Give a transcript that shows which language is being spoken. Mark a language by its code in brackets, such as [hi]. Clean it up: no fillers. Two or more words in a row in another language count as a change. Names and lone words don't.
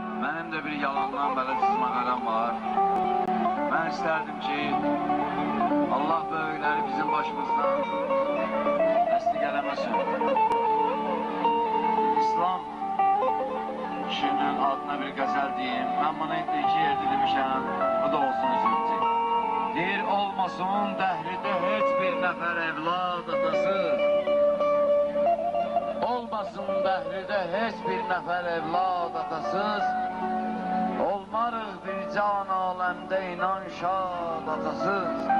[tr] Benim de bir yalandan böyle çizme kalem var. Ben isterdim ki Allah böyleleri bizim başımızdan destek eləməsin. İslam işinin adına bir gazel diyeyim. Ben bunu iki yerde demişim. Bu da olsun üzüntü. [az] Deyir olmasın dəhride heç bir nəfər evlad atasız. Olmasın dəhride heç bir nəfər evlad atasız. Olmarıq bir can aləmdə inan şad atasız.